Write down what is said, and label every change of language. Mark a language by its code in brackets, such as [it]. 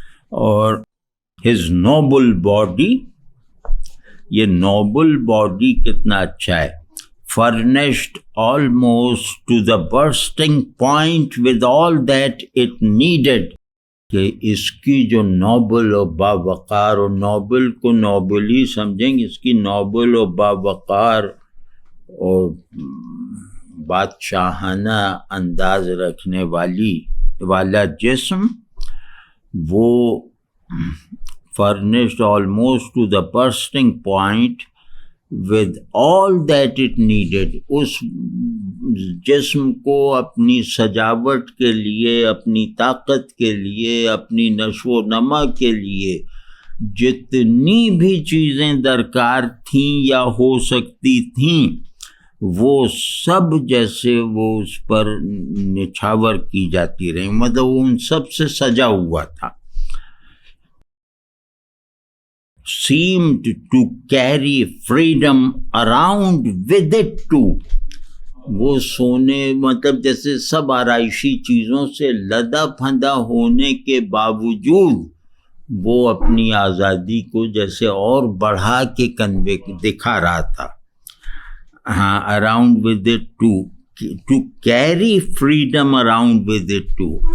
[ur] اور [en] his noble body, [ur] یہ Nobel body کتنا اچھا ہے, [en] furnished almost to the bursting point with all that it needed. [ur] کہ اس کی جو نوبل و باوقار, اور نوبل کو نوبل ہی سمجھیں گے, اس کی نوبل و باوقار اور بادشاہانہ انداز رکھنے والا جسم, وہ [en] furnished almost to the bursting point with all that it needed. [ur] اس جسم کو اپنی سجاوٹ کے لیے, اپنی طاقت کے لیے, اپنی نشو و نما کے لیے جتنی بھی چیزیں درکار تھیں یا ہو سکتی تھیں, وہ سب جیسے وہ اس پر نچھاور کی جاتی رہیں, مطلب وہ ان سب سے سجا ہوا تھا. [en] Seemed to carry freedom around with it too. [ur] وہ سونے مطلب جیسے سب آرائشی چیزوں سے لدا پھندا ہونے کے باوجود وہ اپنی آزادی کو جیسے اور بڑھا کے کنوے دکھا رہا تھا. ہاں, [en] around with it too, to carry freedom around with it too.